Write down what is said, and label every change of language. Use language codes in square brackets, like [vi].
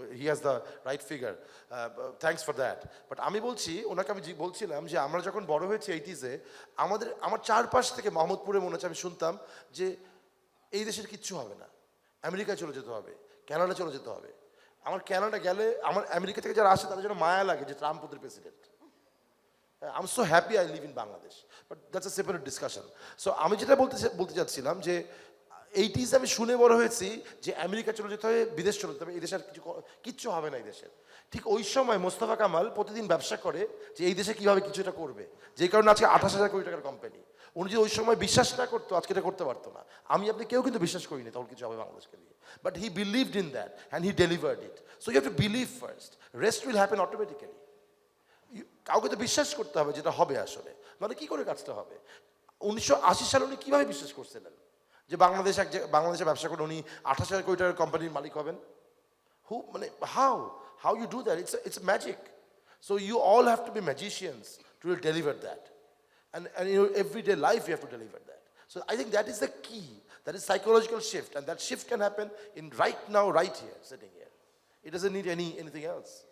[en] He has the right figure, thanks for that. [bn] But আমি ওনাকে বলছিলাম যে আমরা যখন বড় হয়েছি 80s, আমার চারপাশ থেকে মোহাম্মদপুরে মনে হচ্ছে আমি শুনতাম যে এই দেশের কিচ্ছু হবে না, আমেরিকায় চলে যেতে হবে, কানাডা চলে যেতে হবে. আমার কানাডা গেলে আমার আমেরিকা থেকে যারা আসে তাদের জন্য মায়া লাগে যে ট্রাম্প ওদের president. [en] I'm so happy I live in Bangladesh, but that's a separate discussion. [bn] So আমি যেটা বলতে চাচ্ছিলাম যে 80s আমি শুনে বড় হয়েছি যে আমেরিকা চলে যেতে হবে, বিদেশ চলে যেতে হবে, এই দেশের কিচ্ছু হবে না এই দেশের. ঠিক ওই সময় মোস্তফা কামাল প্রতিদিন ব্যবসা করে যে এই দেশে কীভাবে কিছু এটা করবে, যে কারণে আজকে 28,000 কোটি টাকার কোম্পানি. উনি যদি ওই সময় বিশ্বাস না করতো আজকে এটা করতে পারতো না. আপনি কেউ কিন্তু বিশ্বাস করিনি তখন কিছু হবে বাংলাদেশকে নিয়ে, [en] But he believed in that and he delivered it. So you have to believe first, rest will happen automatically. [bn] কাউকে তো বিশ্বাস করতে হবে যেটা হবে আসলে, মানে কী করে কাজটা হবে. 1980 সালে উনি কীভাবে বিশ্বাস করছিলেন যে বাংলাদেশে ব্যবসা করে উনি 28,000 কোটি টাকার কোম্পানির মালিক হবেন? মানে [en] how you do that, it's magic. So you all have to be magicians to deliver that. And in your everyday life, you have to deliver that. So I think that is the key. That is psychological shift. And that shift can happen in right now, right here, sitting here. It doesn't need anything else.